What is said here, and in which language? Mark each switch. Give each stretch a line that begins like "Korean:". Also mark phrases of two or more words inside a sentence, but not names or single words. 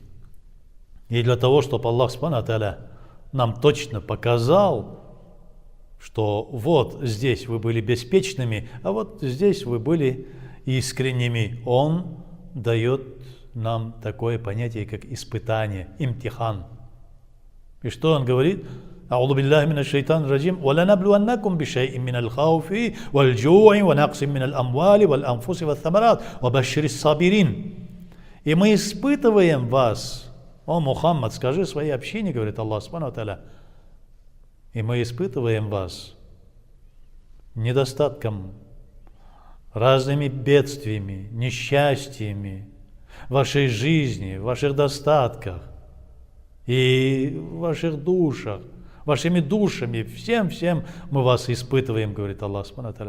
Russian: И для того, чтобы
Arabic: الله سبحانه وتعالى
Russian: нам точно показал, что вот здесь вы были беспечными, а вот здесь вы были искренними, Он дает нам такое понятие, как испытание, имтихан. И что он говорит?
Arabic: «أعوذ بالله من الشيطان الرجيم، ولنبلونكم بشيء من الخوف والجوع ونقص من الأموال والأنفس والثمرات وبشر الصابرين».
Russian: И мы испытываем вас, о Мухаммад, скажи своей общине, говорит
Arabic: الله سبحانه وتعالى,
Russian: и мы испытываем вас недостатком, разными бедствиями, несчастьями, в вашей жизни, в ваших достатках и в ваших душах, вашими душами, всем мы вас испытываем, говорит
Arabic: الله سبحانه وتعالى.